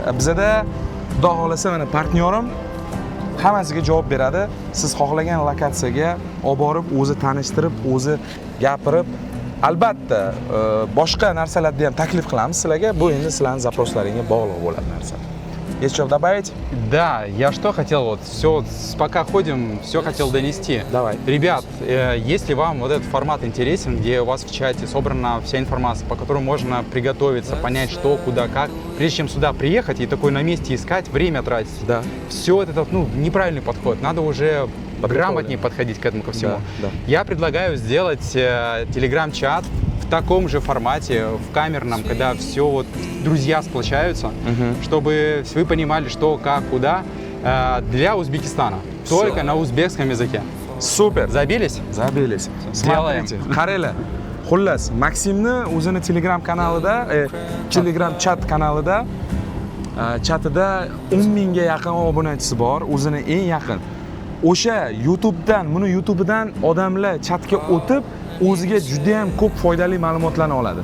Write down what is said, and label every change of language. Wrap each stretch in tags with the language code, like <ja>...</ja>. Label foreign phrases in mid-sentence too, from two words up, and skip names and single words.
<uz>Bizada Xudo xolasa mana partnyorim hammasiga javob beradi. Siz xohlagan lokatsiyaga olib borib, o'zi tanishtirib, o'zi gapirib, albatta boshqa narsalarni ham taklif qilamiz sizlarga. Bu endi sizlarning zaproslaringizga bog'liq bo'ladi narsa.</uz> <ru>Есть что добавить? Да, я что хотел вот, все, пока ходим, все хотел донести. Давай. Ребят, если вам вот этот формат интересен, где у вас в чате собрана вся информация, по которой можно приготовиться, понять, что, куда, как, прежде чем сюда приехать и такой на месте искать, время тратить. Да. Все это, неправильный подход. Надо уже грамотнее подходить к этому ко всему. Да. Я предлагаю сделать телеграм-чат в таком же формате, в камерном, когда все вот друзья сплочаются, чтобы вы понимали, что, как, куда, для Узбекистана. Только на узбекском языке. Super. Забились? Забились. Сделаем.</ru> <uz>Qaranglar. Xullas, Maksimni o'zini Telegram kanalida, Telegram chat kanalida, chatida 10 mingga yaqin obunachisi bor, o'zini eng yaqin. O'sha YouTube'dan odamlar chatga o'tib, o'ziga juda ham ko'p foydali ma'lumotlarni oladi.</uz>